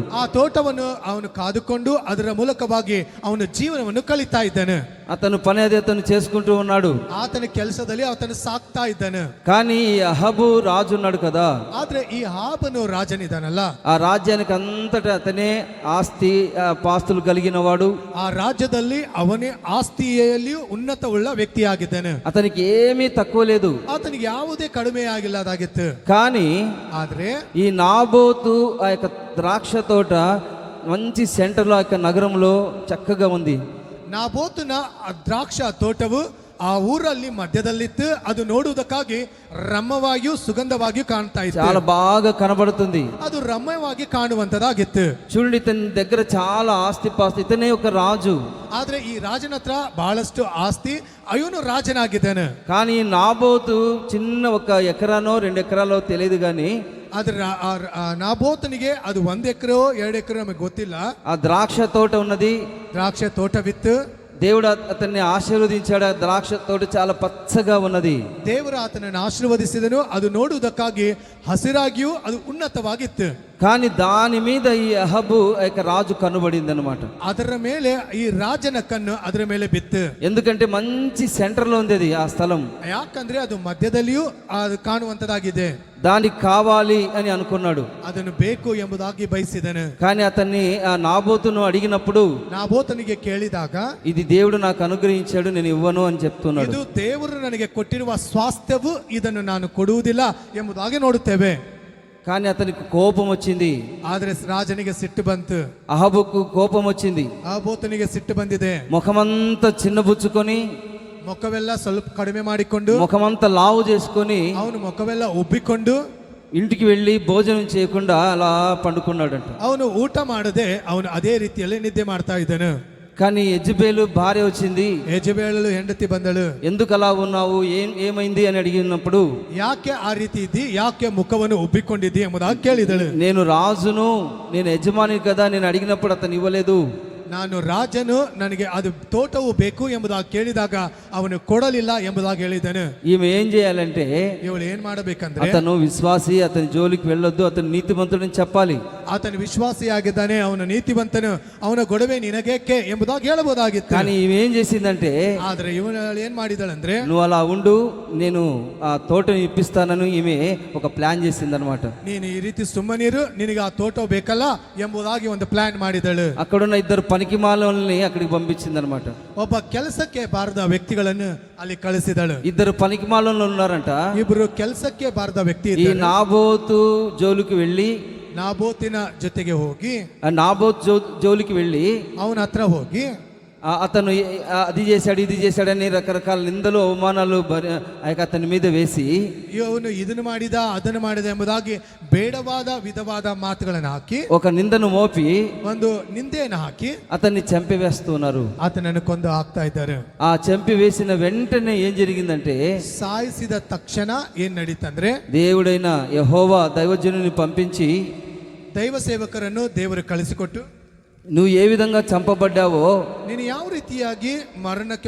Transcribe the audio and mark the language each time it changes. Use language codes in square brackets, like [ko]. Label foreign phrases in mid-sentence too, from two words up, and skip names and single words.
[kn] ಆ ತೋಟವನ್ನು ಅವನು ಕಾದುಕೊಂಡು ಅದರ ಮೂಲಕವಾಗಿ ಅವನು ಜೀವನವನ್ನು ಕಳೀತಾ ಇದ್ದನು. [te] అతను పని అది అతను చేసుకుంటూ ఉన్నాడు. [kn] ಆತನ ಕೆಲಸದಲ್ಲಿ ಆತನು ಸಾಕ್ತಾ ಇದ್ದನು. [te] కానీ ఈ అహబు రాజు ఉన్నాడు కదా, [kn] ಆದ್ರೆ ಈ ಅಹಾಬನು ರಾಜನಿದ್ದಾನಲ್ಲ, [te] ఆ రాజ్యానికి అంతటా అతనే ఆస్తి పాస్తులు కలిగిన వాడు. [kn] ಆ ರಾಜ್ಯದಲ್ಲಿ ಅವನೇ ಆಸ್ತಿಯಲ್ಲಿಯೂ ಉನ್ನತವುಳ್ಳ ವ್ಯಕ್ತಿಯಾಗಿದ್ದನು. [te] అతనికి ఏమీ తక్కువ లేదు. [kn] ಆತನಿಗೆ ಯಾವುದೇ ಕಡಿಮೆ ಆಗಿಲ್ಲದಾಗಿತ್ತು. [te] కానీ [kn] ಆದ್ರೆ [te] ఈ నాబోతు ఆ యొక్క ద్రాక్ష తోట మంచి సెంటర్లో ఆ యొక్క నగరంలో చక్కగా ఉంది. [kn] ನಾಬೋತನ ಆ ದ್ರಾಕ್ಷ ತೋಟವು ಆ ಊರಲ್ಲಿ ಮಧ್ಯದಲ್ಲಿತ್ತು. ಅದು ನೋಡುವುದಕ್ಕಾಗಿ ರಮ್ಯವಾಗಿಯೂ ಸುಗಂಧವಾಗಿಯೂ ಕಾಣ್ತಾ ಇತ್ತು. [te] చాలా బాగా కనబడుతుంది. [kn] ಅದು ರಮ್ಯವಾಗಿ ಕಾಣುವಂತದಾಗಿತ್ತು. [te] చూడండి, ఇతని దగ్గర చాలా ఆస్తి పాస్తి, ఇతనే ఒక రాజు. [kn] ಆದ್ರೆ ಈ ರಾಜನ ಹತ್ರ ಬಹಳಷ್ಟು ಆಸ್ತಿ, ಅವನು ರಾಜನಾಗಿದ್ದಾನೆ. [te] కానీ నాబోతు చిన్న ఒక ఎకరానో 2 ఎకరాలో తెలియదు, కానీ [kn] ಆದ್ರೆ ನಾಬೋತನಿಗೆ ಅದು 1 ಎಕರೆ 2 ಎಕರೆ ನಮಗೆ ಗೊತ್ತಿಲ್ಲ. [te] ఆ ద్రాక్ష తోట ఉన్నది. [kn] ದ್ರಾಕ್ಷ ತೋಟವಿತ್ತು. [te] దేవుడు అతన్ని ఆశీర్వదించాడు. ఆ ద్రాక్ష తోట చాలా పచ్చగా ఉన్నది. [kn] ದೇವರು ಆತನನ್ನು ಆಶೀರ್ವದಿಸಿದನು. ಅದು ನೋಡುವುದಕ್ಕಾಗಿ ಹಸಿರಾಗಿಯೂ ಅದು ಉನ್ನತವಾಗಿತ್ತು. [te] కానీ దాని మీద ఈ అహబు ఆ యొక్క రాజు కనుబడింది అనమాట. [kn] ಅದರ ಮೇಲೆ ಈ ರಾಜನ ಕಣ್ಣು ಅದರ ಮೇಲೆ ಬಿತ್ತು. [te] ఎందుకంటే మంచి సెంటర్ లో ఉంది అది ఆ స్థలం. [kn] ಯಾಕಂದ್ರೆ ಅದು ಮಧ್ಯದಲ್ಲಿಯೂ ಅದು ಕಾಣುವಂತದಾಗಿದೆ. [te] దానికి కావాలి అని అనుకున్నాడు. [kn] ಅದನ್ನು ಬೇಕು ಎಂಬುದಾಗಿ ಬಯಸಿದನು. [te] కానీ అతన్ని ఆ నాబోతును అడిగినప్పుడు, [kn] ನಾಬೋತನಿಗೆ ಕೇಳಿದಾಗ, [te] ఇది దేవుడు నాకు అనుగ్రహించాడు, నేను ఇవ్వను అని చెప్తున్నాడు. [kn] ಇದು ದೇವರು ನನಗೆ ಕೊಟ್ಟಿರುವ ಸ್ವಾಸ್ಥ್ಯವು, ಇದನ್ನು ನಾನು ಕೊಡುವುದಿಲ್ಲ ಎಂಬುದಾಗಿ ನೋಡುತ್ತೇವೆ. [te] కానీ అతనికి కోపం వచ్చింది. [kn] ಆದ್ರೆ ರಾಜನಿಗೆ ಸಿಟ್ಟು ಬಂತು. [te] అహబుకు కోపం వచ్చింది. [kn] ಆಬೋತನಿಗೆ ಸಿಟ್ಟು ಬಂದಿದೆ. [te] ముఖమంతా చిన్నబుచ్చుకొని, [kn] ಮುಖವೆಲ್ಲ ಸ್ವಲ್ಪ ಕಡಿಮೆ ಮಾಡಿಕೊಂಡು, [te] ముఖమంతా లావు చేసుకొని [kn] ಅವನು ಮುಖವೆಲ್ಲ ಉಬ್ಬಿಕೊಂಡು [te] ఇంటికి వెళ్ళి భోజనం చేయకుండా అలా పండుకున్నాడంట. [kn] ಅವನು ಊಟ ಮಾಡದೆ ಅವನು ಅದೇ ರೀತಿಯಲ್ಲಿ ನಿದ್ದೆ ಮಾಡ್ತಾ ಇದ್ದನು. [te] కానీ యెజబేలు భార్య వచ్చింది. [kn] ಯೆಜಬೇಲಳು ಹೆಂಡತಿ ಬಂದಳು. [te] ఎందుకు అలా ఉన్నావు, ఏమైంది అని అడిగినప్పుడు, [kn] ಯಾಕೆ ಆ ರೀತಿ ಇದ್ದಿ, ಯಾಕೆ ಮುಖವನ್ನು ಉಬ್ಬಿಕೊಂಡಿದ್ದಿ ಎಂಬುದಾಗಿ ಕೇಳಿದಳು. [te] నేను రాజును, నేను యజమాని కదా, నేను అడిగినప్పుడు అతను ఇవ్వలేదు. [kn] ನಾನು ರಾಜನು, ನನಗೆ ಅದು ತೋಟವು ಬೇಕು ಎಂಬುದಾಗಿ ಕೇಳಿದಾಗ ಅವನು ಕೊಡಲಿಲ್ಲ ಎಂಬುದಾಗಿ ಹೇಳಿದನು. [te] ఈమె ఏం చేయాలంటే, [kn] ಇವಳು ಏನ್ ಮಾಡಬೇಕಂದ್ರೆ, [te] అతను విశ్వాసి, అతని జోలికి వెళ్ళొద్దు, అతను నీతిమంతుడని చెప్పాలి. [kn] ಆತನು ವಿಶ್ವಾಸಿಯಾಗಿದ್ದಾನೆ, ಅವನು ನೀತಿವಂತನು, ಅವನ ಗೊಡವೆ ನಿನಗೇಕೆ ಎಂಬುದಾಗಿ ಹೇಳಬಹುದಾಗಿತ್ತು. [te] కానీ ఈమె ఏం చేసిందంటే, [kn] ಆದ್ರೆ ಇವನು ಏನ್ ಮಾಡಿದಳಂದ್ರೆ, [te] నువ్వు అలా ఉండు, నేను ఆ తోటను ఇప్పిస్తానని ఈమె ఒక ప్లాన్ చేసిందనమాట. [kn] ನೀನು ಈ ರೀತಿ ಸುಮ್ಮನಿರು, ನಿನಗೆ ಆ ತೋಟ ಬೇಕಲ್ಲ ಎಂಬುದಾಗಿ ಒಂದು ಪ್ಲಾನ್ ಮಾಡಿದಳು. [te] అక్కడున్న ఇద్దరు పనికిమాలని అక్కడికి పంపించిందనమాట. [kn] ಒಬ್ಬ ಕೆಲಸಕ್ಕೆ ಬಾರದ ವ್ಯಕ್ತಿಗಳನ್ನು ಅಲ್ಲಿ ಕಳಿಸಿದಳು. [te] ఇద్దరు పనికిమాలలో ఉన్నారంట. [kn] ಇಬ್ರು ಕೆಲಸಕ್ಕೆ ಬಾರದ ವ್ಯಕ್ತಿ [te] ఈ నాబోతు జోలికి వెళ్ళి [kn] ನಾಬೋತಿನ ಜೊತೆಗೆ ಹೋಗಿ [te] ఆ నాబోతు జోలికి వెళ్ళి [kn] ಅವನ ಹತ್ರ ಹೋಗಿ [te] అతను అది చేశాడు ఇది చేశాడని రకరకాల నిందలు అవమానాలు అతని మీద వేసి [kn] ಇವನು ಇದನ್ನು ಮಾಡಿದ ಅದನ್ನು ಮಾಡಿದ ಎಂಬುದಾಗಿ ಬೇಡವಾದ ವಿಧವಾದ ಮಾತುಗಳನ್ನು ಹಾಕಿ [te] ఒక నిందను మోపి [kn] ಒಂದು ನಿಂದೆಯನ್ನು ಹಾಕಿ [te] అతన్ని చంపివేస్తున్నారు. [kn] ಆತನನ್ನು ಕೊಂದು ಹಾಕ್ತಾ ಇದ್ದಾರೆ. [te] ఆ చంపివేసిన వెంటనే ఏం జరిగిందంటే [kn] ಸಾಯಿಸಿದ ತಕ್ಷಣ ಏನ್ ನಡೀತಂದ್ರೆ [te] దేవుడైన యెహోవా దైవజనుని పంపించి [kn] ದೈವ ಸೇವಕರನ್ನು ದೇವರು ಕಳಿಸಿಕೊಟ್ಟು [te] నువ్వు ఏ విధంగా చంపబడ్డావో, [kn] ನೀನು ಯಾವ ರೀತಿಯಾಗಿ ಮರಣಕ್ಕೆ